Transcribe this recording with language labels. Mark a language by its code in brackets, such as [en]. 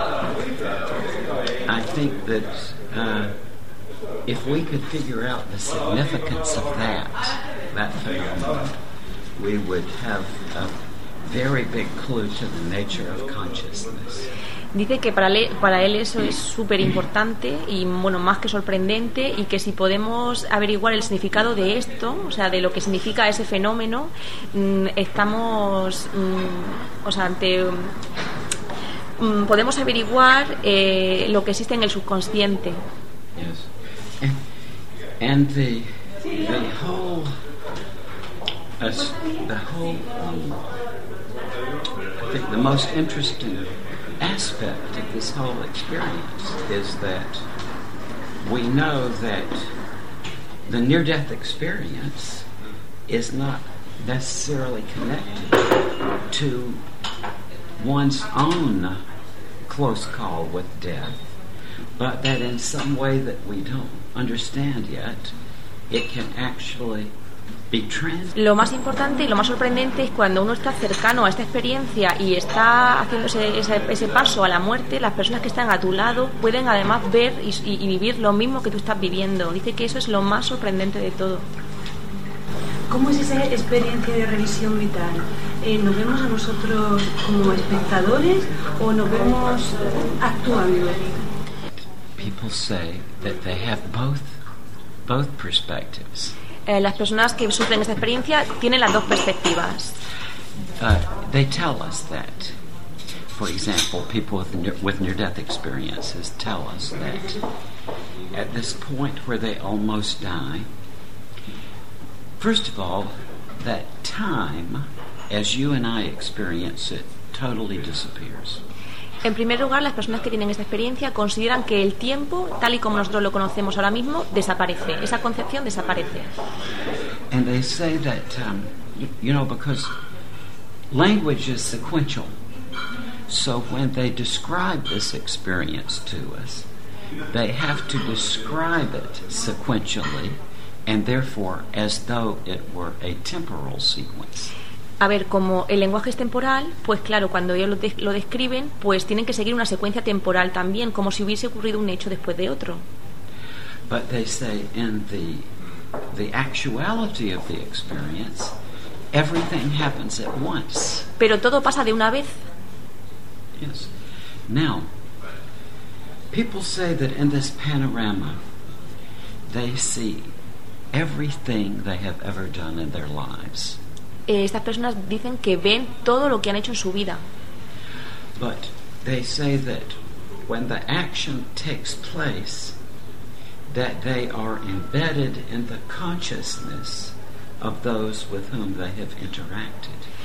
[en] I think that if we could figure out the significance of that phenomenon, we would have a very big clue to the nature of consciousness. [es] Dice que para él eso es súper importante y, bueno, más que sorprendente, y que si podemos averiguar el significado de esto, o sea, de lo que significa ese fenómeno, estamos, o sea, ante, podemos averiguar lo que existe en el subconsciente. [en] Yes. And the most interesting aspect of this whole experience is that we know that the near-death experience is not necessarily connected to one's own close call with death, but that in some way that we don't understand yet, it can actually be trans. [es] Lo más importante y lo más sorprendente es cuando uno está cercano a esta experiencia y está haciendo ese paso a la muerte, las personas que están a tu lado pueden además ver y vivir lo mismo que tú estás viviendo. Dice que eso es lo más sorprendente de todo. ¿Cómo es esa experiencia de revisión vital? ¿Nos vemos a nosotros como espectadores o nos vemos actuando? [en] People say that they have both perspectives. [es] Las personas que sufren esta experiencia tienen las dos perspectivas. [en] They tell us that, for example, people with near-death experiences tell us that at this point where they almost die, first of all, that time, as you and I experience it, totally disappears. [es] En primer lugar, las personas que tienen esta experiencia consideran que el tiempo, tal y como nosotros lo conocemos ahora mismo, desaparece. Esa concepción desaparece. [en] And they say that, you know, because language is sequential. So when they describe this experience to us, they have to describe it sequentially, and therefore as though it were a temporal sequence. [es] A ver, como el lenguaje es temporal, pues claro, cuando ellos lo describen, pues tienen que seguir una secuencia temporal también, como si hubiese ocurrido un hecho después de otro. [en] But they say in the actuality of the experience, everything happens at once. [es] Pero todo pasa de una vez. [en] Yes. Now, people say that in this panorama, they see everything they have ever done in their lives. [es] Estas personas dicen que ven todo lo que han hecho en su vida. [en] But they say that when the action takes place, that they are embedded in the consciousness of those with whom they have interacted.